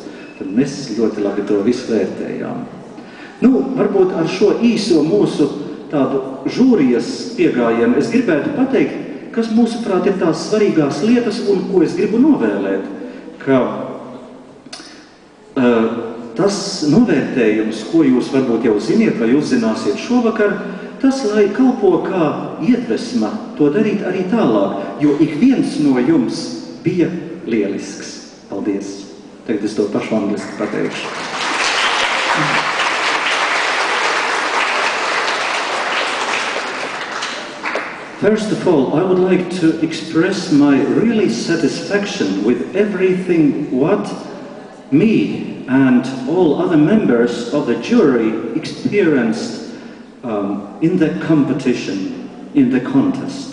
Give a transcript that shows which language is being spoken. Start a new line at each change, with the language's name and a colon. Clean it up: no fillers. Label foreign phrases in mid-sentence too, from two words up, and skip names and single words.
Latvian: Tad mēs ļoti labi to visu vērtējām. Nu, varbūt ar šo īso mūsu tādu žūrijas piegājienu es gribētu pateikt, kas mūsuprāt ir tās svarīgās lietas un ko es gribu novēlēt, ka tas novērtējums, ko jūs varbūt jau ziniet vai uzzināsiet šovakar, tas, lai kalpo kā iedvesma to darīt arī tālāk, jo ik viens no jums bija lielisks. Paldies! Tagad es to pašu angliski pateikšu.
English: First of all, I would like to express my really satisfaction with everything what me and all other members of the jury experienced in the competition, in the contest.